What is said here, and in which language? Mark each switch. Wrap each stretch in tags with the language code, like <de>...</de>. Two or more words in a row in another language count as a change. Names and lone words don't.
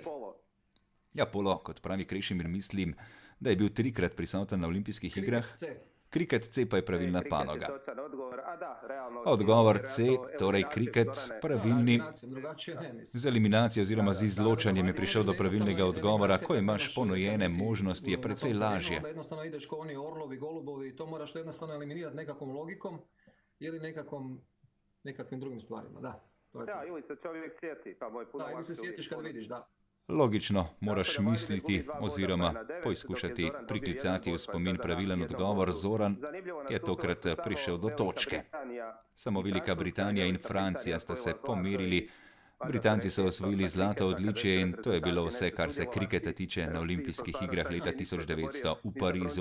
<sl>Ja, polo, kot pravi Krešimir, mislim, da je bil 3-krat prisoten na olimpijskih igrah. Kriket C pa je pravilna panoga. Odgovor C, torej kriket, pravilni. Z eliminacijo oziroma z izločanjem je prišel do pravilnega odgovora. Ko imaš ponujene možnosti, je precej lažje.</sl> <hr>Jednostavno ideš ko oni orlovi, golubovi, to moraš jednostavno eliminirati nekakvom logikom ili nekakvim drugim stvarima, da. Da, ili se čovjek sjeti, pa moj puno. Da, ili se sjetiš kad vidiš, da.</hr> <sl>Logično, moraš misliti oziroma poizkušati priklicati v spomin pravilen odgovor. Zoran je tokrat prišel do točke. Samo Velika Britanija in Francija sta se pomerili. Britanci so osvojili zlato odličje in to je bilo vse, kar se kriketa tiče na olimpijskih igrah leta 1900 v Parizu.</sl>